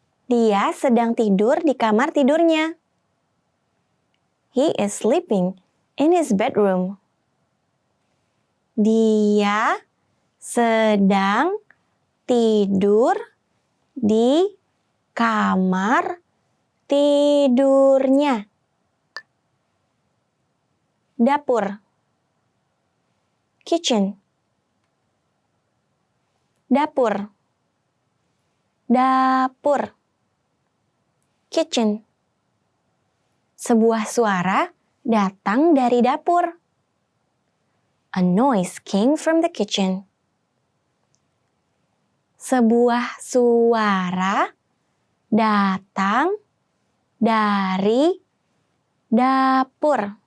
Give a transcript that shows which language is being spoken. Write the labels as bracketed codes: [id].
[id] Dia sedang tidur di kamar tidurnya. [en] He is sleeping in his bedroom. [id] Dia sedang tidur di kamar tidurnya. Dapur. [en] Kitchen. [id] Dapur. Dapur. [en] Kitchen. [id] Sebuah suara datang dari dapur. [en] A noise came from the kitchen. [id] Sebuah suara datang dari dapur.